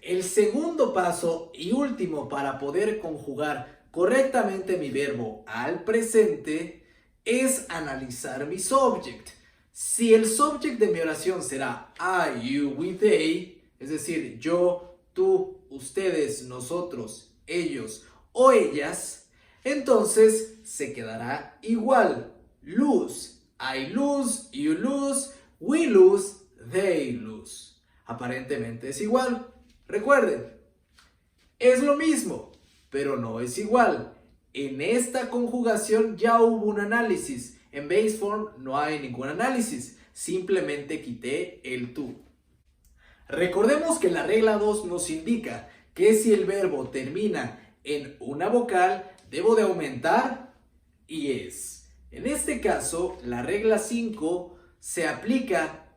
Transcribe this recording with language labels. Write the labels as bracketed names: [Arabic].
[Spanish] El segundo paso y último para poder conjugar correctamente mi verbo al presente es analizar mi subject. Si el subject de mi oración será [English] I, you, we, they, [Spanish] es decir, yo, tú, ustedes, nosotros, ellos o ellas, entonces se quedará igual. [English] Lose, I lose, you lose, we lose, they lose. [Spanish] Aparentemente es igual. Recuerden, es lo mismo, pero no es igual. En esta conjugación ya hubo un análisis. En base form no hay ningún análisis, simplemente quité el to. Recordemos que la regla 2 nos indica que si el verbo termina en una vocal, debo de aumentar es. En este caso, la regla 5 se aplica